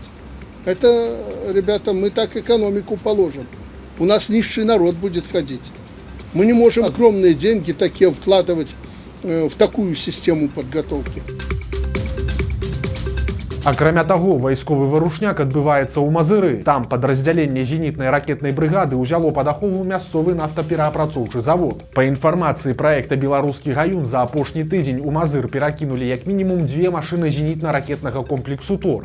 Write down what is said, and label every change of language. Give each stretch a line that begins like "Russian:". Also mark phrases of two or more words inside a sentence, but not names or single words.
Russian: Это, ребята, мы так экономику положим. У нас нищий народ будет ходить. Мы не можем огромные деньги такие вкладывать в такую систему подготовки.
Belarusian: Акрамя таго, вайсковы варушняк адбываецца ў Мазыры. Там падраздзяленне зенітнай ракетнай брыгады ўзяло пад ахову мясцовы нафтапераапрацоўчы завод. Па інфармацыі праекта «Беларускі гаюн» за апошні тыдзень у Мазыр перакінулі як мінімум 2 машыны зенітна-ракетнага комплексу «Тор».